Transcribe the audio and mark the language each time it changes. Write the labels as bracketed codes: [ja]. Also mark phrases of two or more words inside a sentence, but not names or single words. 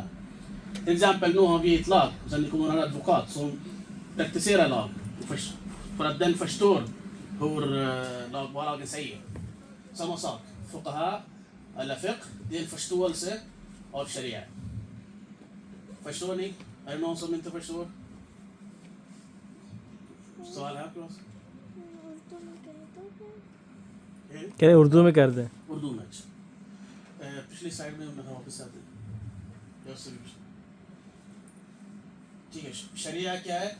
[sv] Till exempel nu har vi ett lag, och sen kommer en advokat som praktiserar lag. För att den förstår vad lagen säger. Samma sak, fuqaha eller fiqh, det är en förståelse av sharia. Förstår ni? Är det någon som inte förstår? [ur] سوال ہے آپ کے پاس? کہہ رہے اردو میں کر دیں. اردو میں اچھا پچھلی سائیڈ میں ہم نے واپس آتے ٹھیک ہے. شریعہ کیا ہے?